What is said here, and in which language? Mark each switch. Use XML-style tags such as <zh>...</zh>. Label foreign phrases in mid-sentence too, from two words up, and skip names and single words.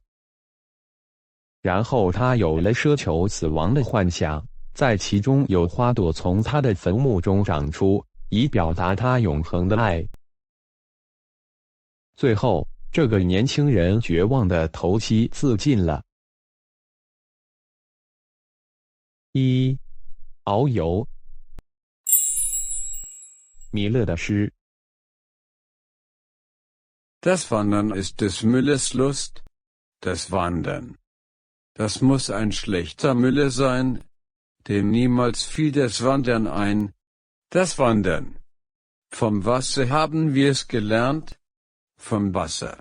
<zh>然后他有了奢求死亡的幻想，在其中有花朵从他的坟墓中长出，以表达他永恒的爱。最后，这个年轻人绝望地投溪自尽了。一遨游，米勒的诗。</zh> <de>Das Wandern ist des Müllers Lust, das Wandern. Das muss ein schlechter Müller sein, dem niemals fiel das Wandern ein, das Wandern. Vom Wasser haben wir's gelernt, vom Wasser.</de>